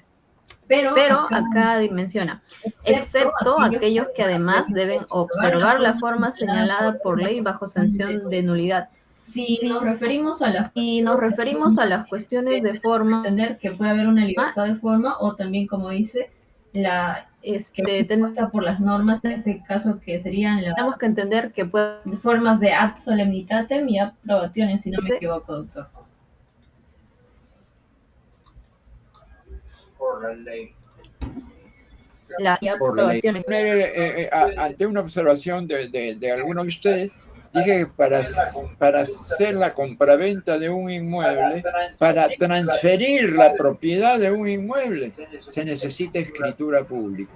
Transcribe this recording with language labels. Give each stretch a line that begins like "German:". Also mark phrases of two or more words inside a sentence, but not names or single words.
Spanish: Pero acá menciona, excepto aquellos que además deben observar la forma señalada por ley bajo sanción de nulidad. Si nos referimos a las cuestiones de forma, Entender que puede haber una libertad de forma, o también, como dice, que tenemos por las normas, en este caso que serían tenemos que entender que puede formas de
Latin: ad solemnitatem
Spanish: y
Latin: ad probationem,
Spanish: si no me equivoco, doctor. Por la ley. por la ley. Ante una observación de alguno de ustedes, dije que para hacer la compraventa de un inmueble, para transferir la propiedad de un inmueble, se necesita escritura pública.